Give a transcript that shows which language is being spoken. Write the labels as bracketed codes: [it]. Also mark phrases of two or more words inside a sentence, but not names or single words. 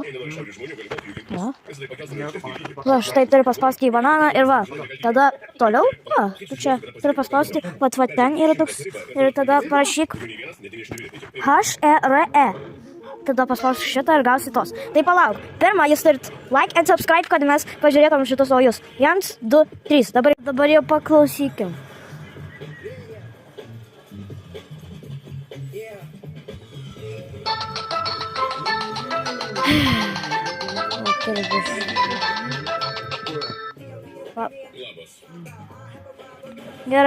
[lt] Va. Va, štai turiu paspausti į bananą ir va. Tada toliau, va, tu čia turiu paspausti, va ten yra toks. Ir tada parašyk H-E-R-E. Tada paspausiu šitą ir gausi tos. Tai palauk. Pirma, jūs turit [en] like and subscribe, [lt] kad mes pažiūrėtum šitus naujus. 1, 2, 3. Dabar jau paklausykim. Gerai.